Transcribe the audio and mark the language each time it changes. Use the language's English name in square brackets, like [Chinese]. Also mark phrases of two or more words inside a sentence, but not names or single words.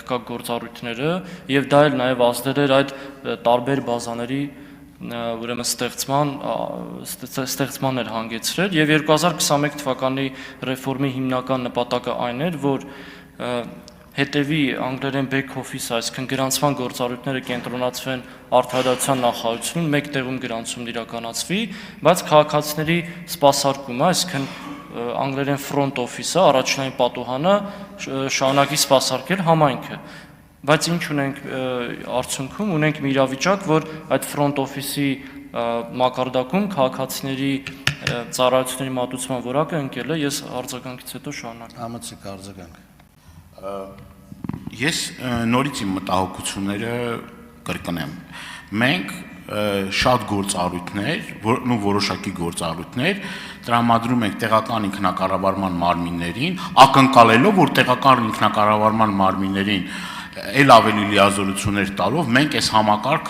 [Armenian] ԿԿԳ գործառույթները եւ դա էլ նաեւ ազդել էր այդ տարբեր բազաների ուրեմն ստեղծման էր հանգեցրել եւ 2021 թվականի ռեֆորմի հիմնական նպատակը այն էր, որ հետևի անգլերեն [English] back office, [Armenian] այսինքն գրանցման գործառույթները կենտրոնացվեն արդարադատության նախարարությունում, մեկ տեղում գրանցումն իրականացվի, բայց քաղաքացիների սպասարկումը, այսինքն անգլերեն [English] front office- [Armenian] ը, առաջնային պատուհանը շարունակի սպասարկել համայնքը։ Բայց ինչ ունենք արդյունքում, ունենք մի իրավիճակ, որ այդ [English] front office- [Armenian] ի մակարդակում քաղաքացիների ծառայությունների մատուցման որակը ընկել է, ես արձագանքից հետո շարունակեմ։ Համեցեք արձագանք։ Ես նորից իմ մտահոգությունները կրկնեմ։ Մենք շատ գործառույթներ, որոշակի գործառույթներ տրամադրում ենք տեղական ինքնակառավարման մարմիններին, ակնկալելով, որ տեղական ինքնակառավարման մարմիններին էլ ավելի լիազորություններ տալով մենք այս համակարգը